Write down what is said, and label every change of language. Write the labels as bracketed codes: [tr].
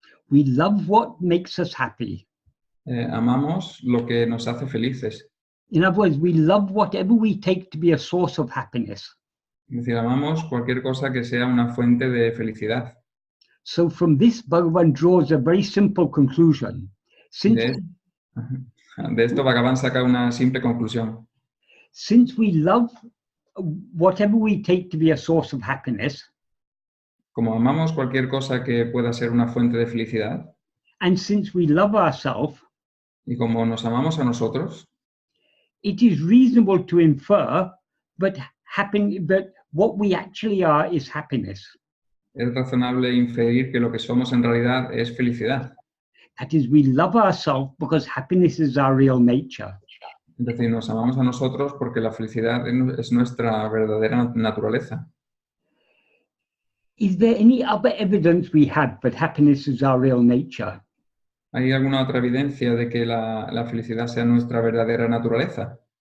[en] We love what makes us happy. [es] Amamos lo que nos hace felices. [en] In other words, we love whatever we take to be a source of happiness. [es] Es decir, amamos cualquier cosa que sea una fuente de felicidad. [en] So from this, Bhagavan draws a very simple conclusion. [es] De esto Bhagavan saca una simple conclusión. [en] Since we love whatever we take to be a source of happiness, [es] como amamos cualquier cosa que pueda ser una fuente de felicidad, [en] and since we love ourselves, [es] y como nos amamos a nosotros, [en] it is reasonable to infer that what we actually are is happiness. [es] es razonable inferir que lo que somos en realidad es felicidad. [en] That is, we love ourselves because happiness is our real nature. [es] Es decir, nos amamos a nosotros porque la felicidad es nuestra verdadera naturaleza. [en] Is there any other evidence we have that happiness is our real nature? [es] ¿Hay alguna otra evidencia de que la felicidad sea nuestra verdadera naturaleza?